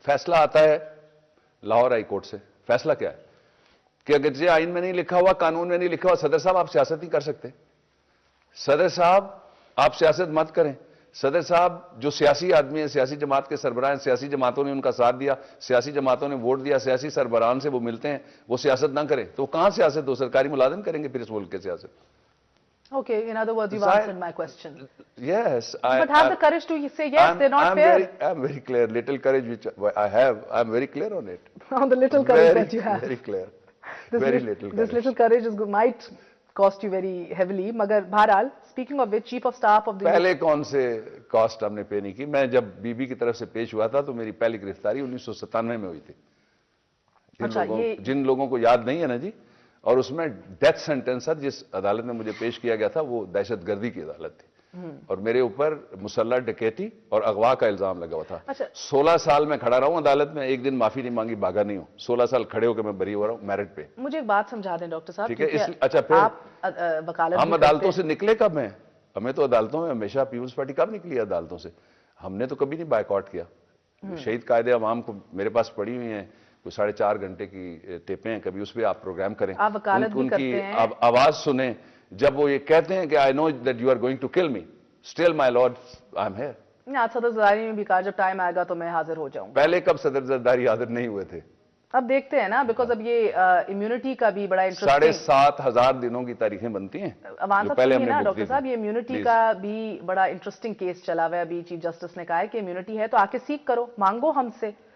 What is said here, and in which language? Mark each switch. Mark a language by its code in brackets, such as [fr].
[ur] فیصلہ آتا ہے لاہور ہائی کورٹ سے. فیصلہ کیا ہے کہ اگر یہ آئین میں نہیں لکھا ہوا، قانون میں نہیں لکھا ہوا، صدر صاحب آپ سیاست نہیں کر سکتے. صدر صاحب آپ سیاست مت کریں. صدر صاحب جو سیاسی آدمی ہیں، سیاسی جماعت کے سربراہ ہیں، سیاسی جماعتوں نے ان کا ساتھ دیا، سیاسی جماعتوں نے ووٹ دیا، سیاسی سربراہان سے وہ ملتے ہیں، وہ سیاست نہ کریں تو کہاں سیاست ہو؟ سرکاری ملازم کریں گے پھر اس ملک کے سیاست. [en] Okay, in other words, you've answered my question. Yes, But have the courage to say yes, they're not fair. I'm very clear. Little courage which I have, I'm very clear on it. On the little courage that you have. Very clear. This Very little courage. This little courage might cost you very heavily. [ur] مگر بہرحال [en] speaking of which, chief of staff of the [ur] پہلے کون سے cost ہم نے پے نہیں کی. میں جب بی بی کی طرف سے پیش ہوا تھا تو میری پہلی گرفتاری 1997 میں ہوئی تھی. جن لوگوں کو یاد نہیں ہے نا جی، اور اس میں ڈیتھ سینٹنس تھا. جس عدالت میں مجھے پیش کیا گیا تھا وہ دہشت گردی کی عدالت تھی، اور میرے اوپر مسلح ڈکیتی اور اغوا کا الزام لگا ہوا تھا. 16 سال میں کھڑا رہا ہوں عدالت میں، ایک دن معافی نہیں مانگی، بھاگا نہیں ہوں. 16 سال کھڑے ہو کے میں بری ہو رہا ہوں میرٹ پہ. مجھے ایک بات سمجھا دیں ڈاکٹر صاحب. ٹھیک ہے. اچھا پھر ہم عدالتوں سے نکلے کب ہیں؟ ہمیں تو عدالتوں میں ہمیشہ پیپلز پارٹی کب نکلی ہے عدالتوں سے؟ ہم نے تو کبھی نہیں بائیکاٹ کیا. شہید قائد عوام کو میرے پاس پڑی ہوئی ہیں، کوئی 4.5 گھنٹے کی ٹیپیں ہیں، کبھی اس پہ آپ پروگرام کریں، ان کی آواز سنیں. جب وہ یہ کہتے ہیں کہ [en] I know that you are going to kill me, still my lord I'm here. [ur] آج صدر زرداری نے بھی کہا جب ٹائم آئے گا تو میں حاضر ہو جاؤں. پہلے کب صدر زرداری حاضر نہیں ہوئے تھے؟ اب دیکھتے ہیں نا، بیکاز اب یہ امیونٹی کا بھی بڑا انٹرسٹنگ 7,500 دنوں کی تاریخیں بنتی ہیں. پہلے نا ڈاکٹر صاحب یہ امیونٹی کا بھی بڑا انٹرسٹنگ کیس چلا ہوا ہے. ابھی چیف جسٹس نے کہا ہے کہ امیونٹی ہے تو آ کے سیکھ کرو، مانگو ہم سے.